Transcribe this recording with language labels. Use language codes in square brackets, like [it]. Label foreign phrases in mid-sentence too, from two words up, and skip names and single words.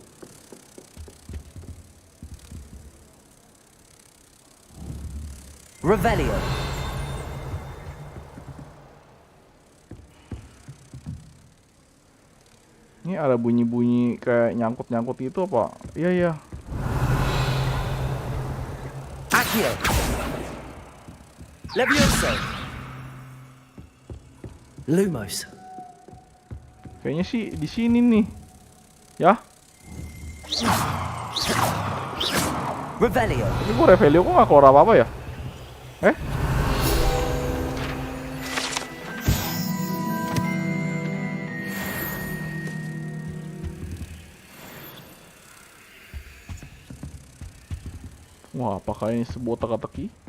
[id] Revelio. Ini ada bunyi-bunyi kayak nyangkut-nyangkut itu apa? Iya, iya. Accio. Levioso. Lumos. Kayaknya sih di sini nih. Ya. Revelio. Ini gua Revelio kok nggak keluar apa-apa ya? Wah, apakah ini sebuah teka-teki?